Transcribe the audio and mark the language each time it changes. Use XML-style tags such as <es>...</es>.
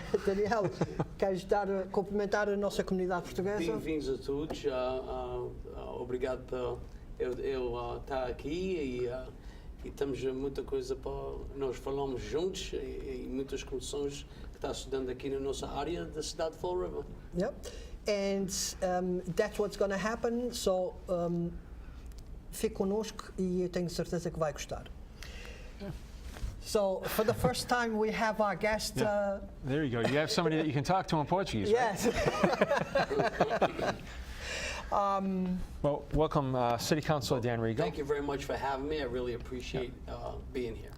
<pt>Daniel, queres cumprimentar a nossa comunidade portuguesa? Bem-vindos a todos. Obrigado por eu estar aqui e temos muita coisa para nós falarmos juntos e muitas condições que está estudando aqui na nossa área da cidade de Fall River.</pt> <en>Yep, and that's what's going to happen.</en> <pt>So fique connosco e eu tenho certeza que vai gostar.</pt> <en>Yeah. So for the first time we have our guest. There you go. You have somebody that you can talk to in Portuguese. Yes. Right? Well, welcome, City Councillor Dan Rego. Thank you very much for having me. I really appreciate being here.</en>